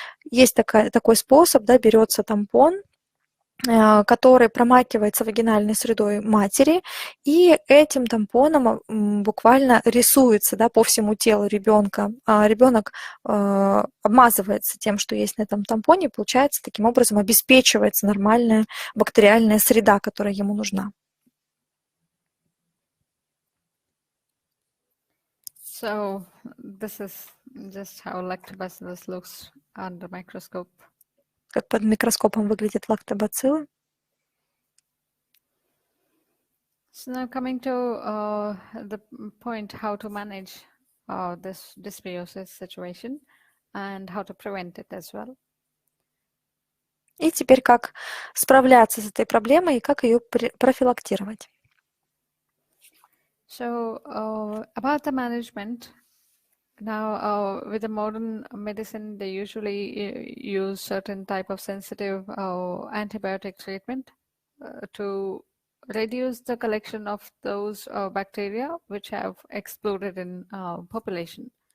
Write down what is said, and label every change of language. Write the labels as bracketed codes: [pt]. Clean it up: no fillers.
[ru] Есть такой способ, берется тампон, который промакивается вагинальной средой матери, и этим тампоном буквально рисуется по всему телу ребенка. Ребенок обмазывается тем, что есть на этом тампоне, получается, таким образом обеспечивается нормальная бактериальная среда, которая ему нужна. [en] So this is just how lactobacillus looks under microscope. [ru] Как под микроскопом выглядят лактобациллы. [en] So now coming to the point how to manage this dysbiosis situation and how to prevent it as well. [ru] И теперь как справляться с этой проблемой и как ее профилактировать. [en] So about the management, now with the modern medicine, they usually use certain type of sensitive antibiotic treatment to reduce the collection of those bacteria which have exploded in population.